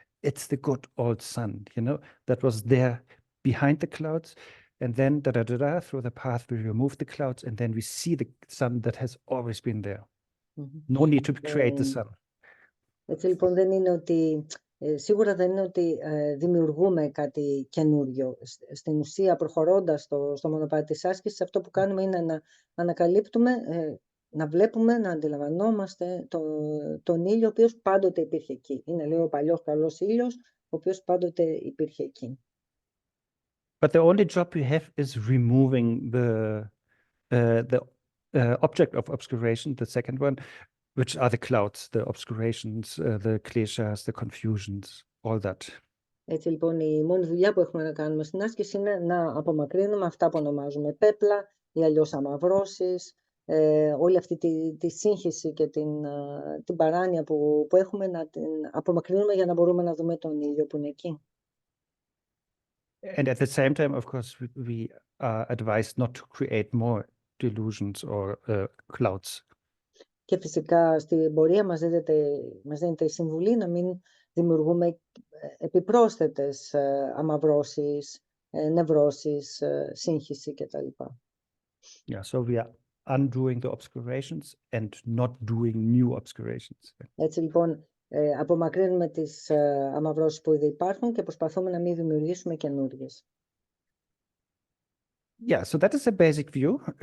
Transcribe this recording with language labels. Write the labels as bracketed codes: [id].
[en] It's the good old sun, you know, that was there behind the clouds, and then through the path we remove the clouds, and then we see the sun that has always been there. No need to create the sun. [el] Έτσι λοιπόν δεν είναι ότι Σίγουρα δεν είναι ότι δημιουργούμε κάτι καινούριο. Στην ουσία, προχωρώντας στο μονοπάτι της άσκησης, αυτό που κάνουμε είναι να ανακαλύπτουμε, να βλέπουμε, να αντιλαμβανόμαστε τον ήλιο, ο οποίος πάντοτε υπήρχε εκεί. Είναι λίγο ο παλιός καλός ήλιος, ο οποίος πάντοτε υπήρχε εκεί. [en] But the only job we have is removing the object of obscuration, the second one, which are the clouds, the obscurations, the kleshas, the confusions, all that. [el] Έτσι λοιπόν η μόνη δουλειά που έχουμε να κάνουμε στην άσκηση είναι να απομακρύνουμε αυτά που ονομάζουμε πέπλα ή αλλιώς αμαυρώσεις, όλη αυτή τη σύγχυση και την παράνοια που έχουμε, να την απομακρύνουμε για να μπορούμε να δούμε τον ήλιο που είναι εκεί. [en] And at the same time, of course, we are advised not to create more delusions or clouds. [el] Και φυσικά στην πορεία μας δίνεται η συμβουλή να μην δημιουργούμε επιπρόσθετες αμαυρώσεις, νευρώσεις, σύγχυση κτλ. [en] Yeah, so we are undoing the obscurations and not doing new obscurations. [el] Έτσι λοιπόν απομακρύνουμε τις αμαυρώσεις που ήδη υπάρχουν και προσπαθούμε να μην δημιουργήσουμε καινούργιες. [en] Yeah, so that is a basic view.